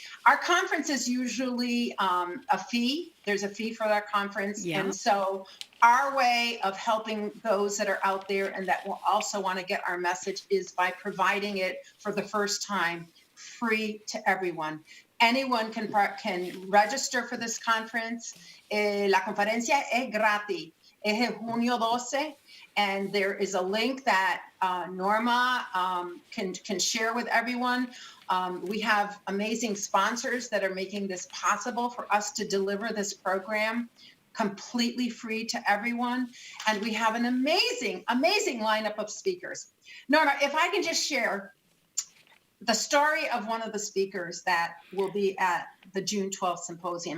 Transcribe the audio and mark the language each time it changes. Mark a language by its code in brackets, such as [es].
[en] Our conference is usually a fee. There's a fee for our conference. Yeah. And so our way of helping those that are out there and that will also want to get our message is by providing it for the first time free to everyone. Anyone can register for this conference. [es] La conferencia es gratis. Es en junio 12. [en] And there is a link that Norma can share with everyone. We have amazing sponsors that are making this possible for us to deliver this program completely free to everyone. And we have an amazing, amazing lineup of speakers. Norma, if I can just share the story of one of the speakers that will be at the June 12th symposium.